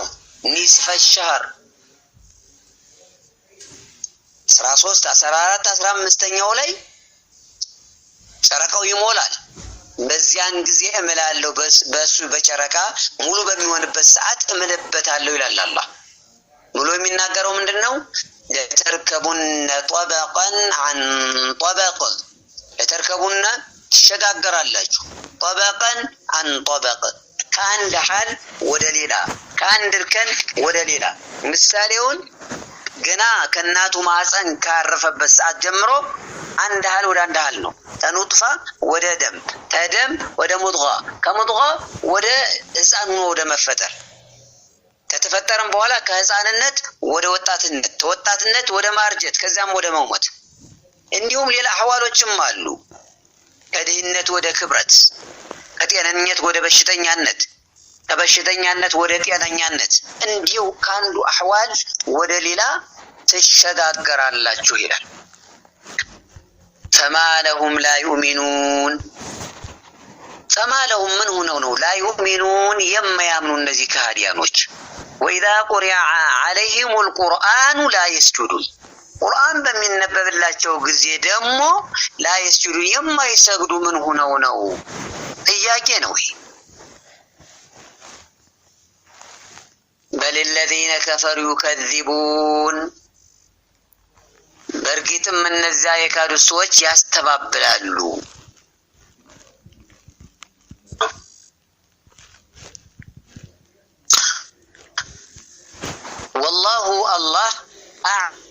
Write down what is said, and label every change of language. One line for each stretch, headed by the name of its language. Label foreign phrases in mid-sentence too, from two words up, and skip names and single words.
Arabic: نصف شهر
Amharic: 13 14 15ኛው ላይ ጨረቃው ይሞላል። በዚያን ጊዜ እምላለሁ በሱ በጨረቃ ሙሉ በሚሆንበት ሰዓት እምልበታለሁ ይላል አላህ። ሙሉ የሚናገረው ምንድነው?
Arabic: لتركبن طبقا عن طبق
Amharic: ለተርከቡን ትሸጋገራላችሁ
Arabic: طبقا عن طبق
Amharic: ከአንድ ሐል ወደ ሌላ ከአንድ እርከን ወደ ሌላ። ምሳሌውን ገና ከናቱ ማህፀን ካረፈበት ሰዓት ጀምሮ አንድ ሐል ወደ አንድ ሐል ነው። ተኑጥፋ ወደ ደም ተደም ወደ ሙድጋ ከሙድጋ ወደ ህፃን ወደ መፈጠር ከተፈጠረም በኋላ ከህፃንነት ወደ ወጣትነት ተወጣትነት ወደ ማርጀት ከዛም ወደ መሞት እንዲሁም ሌላ አህዋሎችም አሉ። ከድህነት ወደ ክብረት ከጤነኝነት ወደ በሽተኛነት ከበሽተኛነት ወደ ጤነኛነት እንዲሁ ካንዱ አህዋል ወደ ሌላ ተሸጋገራላችሁ ይላል።
Arabic: فما لا يؤمنون فما لهم من هنا لا يؤمنون يما يامنون
Amharic: እነዚህ ከሃዲያኖች
Arabic: وإذا قرئ عليهم القرآن لا يسجدون
Amharic: ቁርአን በሚነበብላቸው ጊዜ ደግሞ
Arabic: لا يسجدون
Amharic: የማይሰግዱ ምን ሆነው ነው? ጥያቄ ነው ይሄ።
Arabic: بل الذين كفروا يكذبون
Amharic: በርግጥም እነዚያ የካዱ ሰዎች ያስተባብላሉ።
Arabic: والله الله